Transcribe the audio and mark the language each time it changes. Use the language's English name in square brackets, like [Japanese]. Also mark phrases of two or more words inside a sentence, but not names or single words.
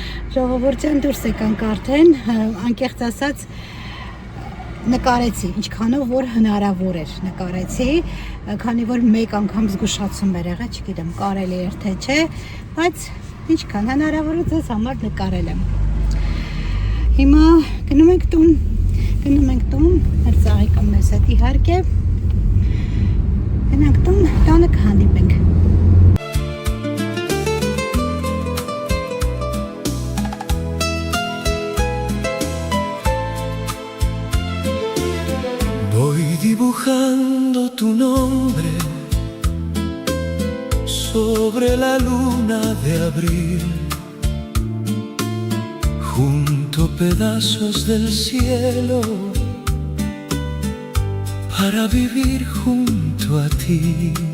[Armenian] Ժողովուրդյան դուրս եկանք արդեն, անկեղծ ասած նկարեցի, ինչքանով որ հնարավոր էր նկարեցի, քանի որ մեկ անգամ զգուշացում էր եղել, չգիտեմ, կարելի էր թե չէ, բայց ինչքան հնարավոր է ձեզ համար նկարել եմ։ Հիմա գնում ենք տուն, մեր ծաղիկը մեզ հետ իհարկե, գնանք տուն, տանը կհանդիպենք։ [Spanish] Voy dibujando tu nombre sobre la luna de abril, junto pedazos del cielo para vivir junto a ti.